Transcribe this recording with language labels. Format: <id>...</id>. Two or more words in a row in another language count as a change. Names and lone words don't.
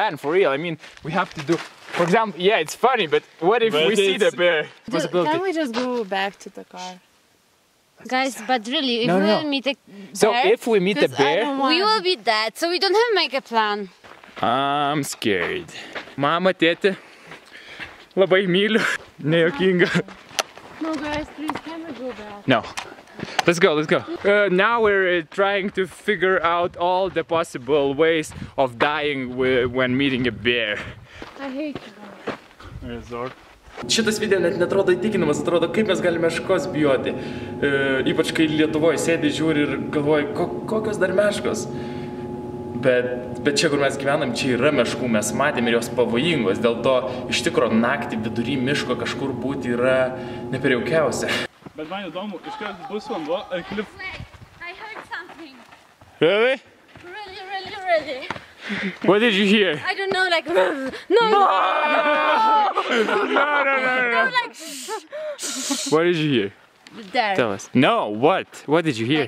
<en>plan for real. I mean, we have to do. For example, yeah, it's funny, but what if we see the bear? can we just go back to the car? Guys, but really, if No, we no. will meet a So bear, if we meet a 'Cause I bear, don't want- we will be dead. So we don't have to make a plan. I'm scared.</en> <lt>Mama, tėti, labai myliu, nejuokinga.</lt> <en>No, guys, please, can we go back? No. Let's go, let's go. Now we're trying to figure out all the possible ways of dying when meeting a bear. I hate you. Resort.</en> <lt>Šitas video net netrodo įtikinamas, atrodo, kaip mes galime meškos bijoti. Ypač kai Lietuvoje sėdi, žiūri ir galvoji, kokios dar meškos. Bet čia, kur mes gyvenam, čia yra meškų, mes matėm ir jos pavojingos. Dėl to iš tikro naktį vidury miško kažkur būti yra neprijaukiausia. Bet man įdomu, iškart bus vanduo ar klip.</lt> <en>I heard something. Really? Really. What did you hear? I don't know, like no. No. Like What did you hear? there. Tell us. No, what? What did you hear?</en>